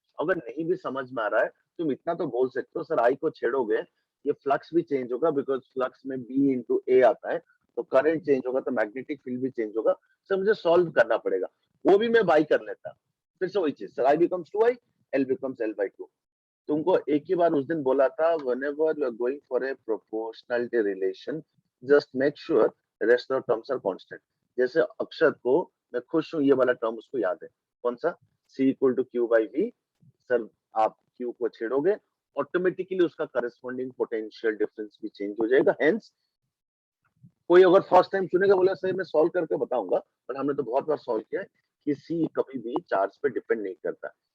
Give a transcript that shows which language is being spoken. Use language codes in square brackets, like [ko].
[hi] अगर नहीं भी समझ में आ रहा है तुम इतना तो बोल सकते हो, सर आई को छेड़ोगे ये फ्लक्स भी चेंज होगा, बिकॉज फ्लक्स में बी इंटू ए आता है, तो करंट चेंज होगा तो मैग्नेटिक फील्ड भी चेंज होगा, सर मुझे सॉल्व करना पड़ेगा। वो भी मैं बाई कर लेता, फिर से वही चीज, sir I becomes 2i, L becomes L by 2। तुमको एक ही बार उस दिन बोला था, [en] whenever you are going for a proportionality relation just make sure the rest of the terms are constant। [hi] जैसे अक्षर को मैं खुश हूं ये वाला टर्म उसको याद है, कौन सा, c equal to Q by we. Sir आप q को छेड़ोगे ऑटोमेटिकली उसका करस्पॉन्डिंग पोटेंशियल डिफरेंस भी चेंज हो जाएगा। हेंस कोई अगर फर्स्ट टाइम सुनेगा बोला सर मैं सॉल्व करके बताऊंगा, पर हमने तो बहुत बार सॉल्व किया है कि c कभी भी चार्ज पे डिपेंड नहीं करता।